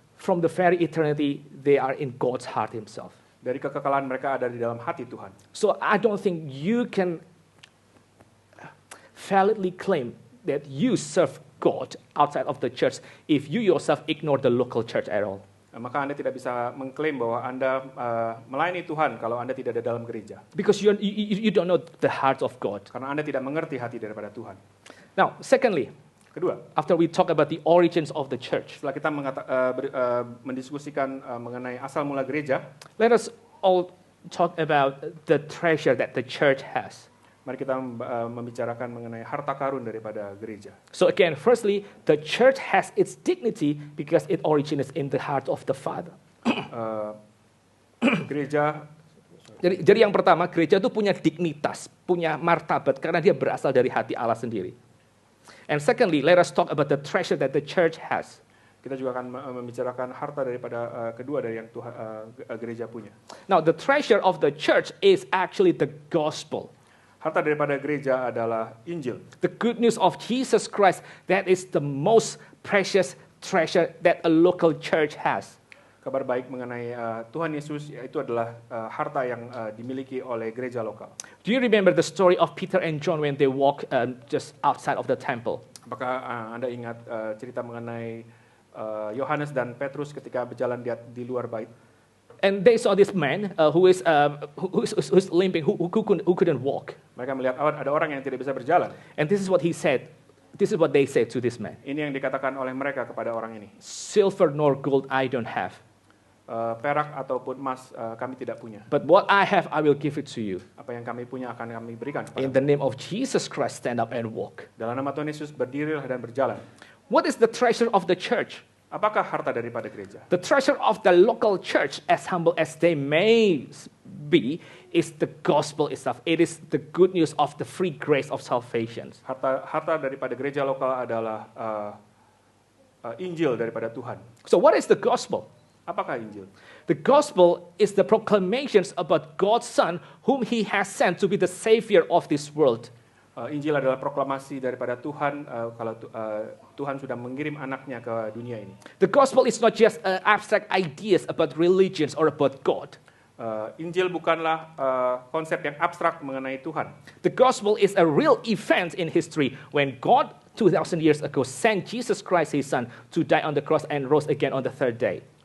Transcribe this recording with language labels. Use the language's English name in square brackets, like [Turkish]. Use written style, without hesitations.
[English] from the very eternity, they are in God's heart Himself. [Indonesian] Dari kekekalan mereka ada di dalam hati Tuhan. [English] So I don't think you can validly claim that you serve God outside of the church if you yourself ignore the local church at all. [Indonesian] Maka Anda tidak bisa mengklaim bahwa Anda melayani Tuhan kalau Anda tidak ada dalam gereja. [English] Because you don't know the heart of God. [Indonesian] Karena Anda tidak mengerti hati daripada Tuhan. [English] Now, secondly, [Indonesian] Kedua, [English] after we talk about the origins of the church, [Indonesian] setelah kita mendiskusikan mengenai asal mula gereja, [English] let us all talk about the treasure that the church has. [Indonesian] mari kita membicarakan mengenai harta karun daripada gereja. [English] So again, firstly, the church has its dignity because it originates in the heart of the Father. [Indonesian] Gereja, Jadi yang pertama, gereja itu punya dignitas, punya martabat karena dia berasal dari hati Allah sendiri. [English] And secondly, let us talk about the treasure that the church has. [Indonesian] kita juga akan membicarakan harta daripada kedua dari yang Tuhan gereja punya. [English] Now, the treasure of the church is actually the gospel. [Indonesian] Harta daripada gereja adalah Injil. [English] The good news of Jesus Christ, that is the most precious treasure that a local church has. [Indonesian] Kabar baik mengenai Tuhan Yesus itu adalah harta yang dimiliki oleh gereja lokal. [English] Do you remember the story of Peter and John when they walk just outside of the temple? [Indonesian] Apakah Anda ingat cerita mengenai Yohanes dan Petrus ketika berjalan di luar bait? [English] And they saw this man who's limping, who couldn't walk. [Indonesian] Mereka melihat ada orang yang tidak bisa berjalan. [English] And this is what he said. This is what they said to this man. [Indonesian] Ini yang dikatakan oleh mereka kepada orang ini. [English] Silver nor gold I don't have. [Indonesian] Perak ataupun emas kami tidak punya. [English] But what I have, I will give it to you. [Indonesian] Apa yang kami punya akan kami berikan [English] In [Indonesian] kepada. [English] the name of Jesus Christ, stand up and walk. [Indonesian] Dalam nama Tuhan Yesus berdirilah dan berjalan. [English] What is the treasure of the church? [Indonesian] Apakah harta daripada gereja? [English] The treasure of the local church, as humble as they may be, is the gospel itself. It is the good news of the free grace of salvation. [Indonesian] Harta daripada gereja lokal adalah Injil daripada Tuhan. [English] So what is the gospel? [Indonesian] Apakah Injil? [English] The gospel is the proclamations about God's Son, whom He has sent to be the Savior of this world. [Indonesian] Injil adalah proklamasi daripada Tuhan kalau Tuhan sudah mengirim anaknya ke dunia ini. [English] The gospel is not just abstract ideas about religions or about God. [Indonesian] Injil bukanlah konsep yang abstrak mengenai Tuhan. [English] The gospel is a real event in history when God 2,000 years ago sent Jesus Christ, His Son, to die on the cross and rose again on the third day.